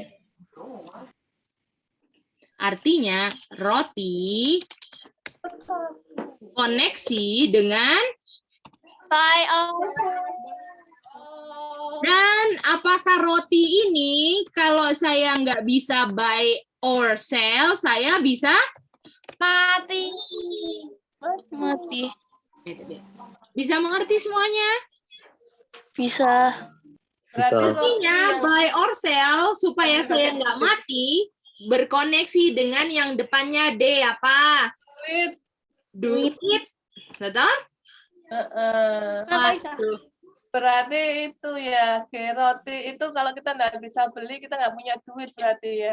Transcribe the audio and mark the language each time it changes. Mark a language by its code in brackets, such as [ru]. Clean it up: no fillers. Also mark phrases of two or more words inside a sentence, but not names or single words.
[id] Artinya roti koneksi dengan Buy dan apakah roti ini kalau saya nggak bisa [en] buy or sell, [id] saya bisa mati. Mati. Bisa mengerti semuanya? Bisa. Artinya [en] buy or sell [id] supaya saya nggak mati berkoneksi dengan yang depannya D apa? Duit. Betul? Aduh. Berarti itu ya, roti itu kalau kita nggak bisa beli, kita nggak punya duit berarti ya.